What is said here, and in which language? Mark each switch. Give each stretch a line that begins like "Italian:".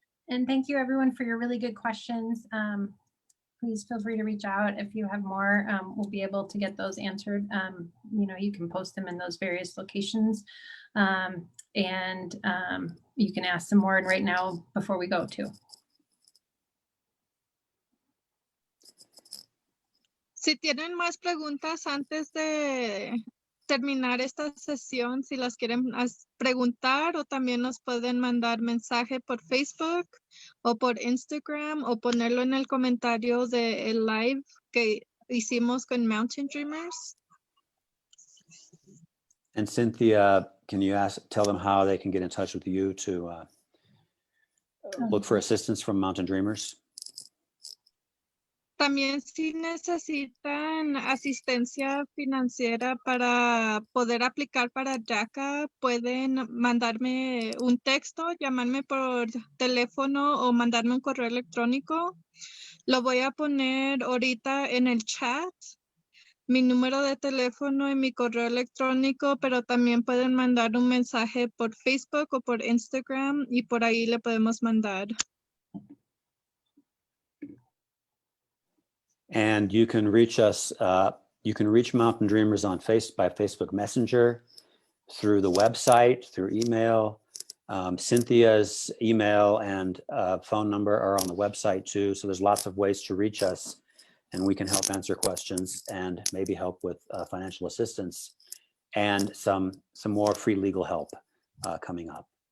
English: And thank you everyone for your really good questions. Please feel free to reach out if you have more. We'll be able to get those answered. You can post them in those various locations. And you can ask some more right now before we go too.
Spanish: Si tienen más preguntas antes de terminar esta sesión, si las quieren preguntar, o también nos pueden mandar mensaje por Facebook o por Instagram, o ponerlo en el comentario del live que hicimos con Mountain Dreamers.
English: And Cynthia, can you tell them how they can get in touch with you to look for assistance from Mountain Dreamers?
Spanish: También si necesitan asistencia financiera para poder aplicar para DACA, pueden mandarme un texto, llamarme por teléfono o mandarme un correo electrónico. Lo voy a poner ahorita en el chat, mi número de teléfono y mi correo electrónico, pero también pueden mandar un mensaje por Facebook o por Instagram y por ahí le podemos mandar.
English: And you can reach us, you can reach Mountain Dreamers on by Facebook Messenger, through the website, through email. Cynthia's email and phone number are on the website too. So there's lots of ways to reach us, and we can help answer questions and maybe help with financial assistance and some more free legal help coming up.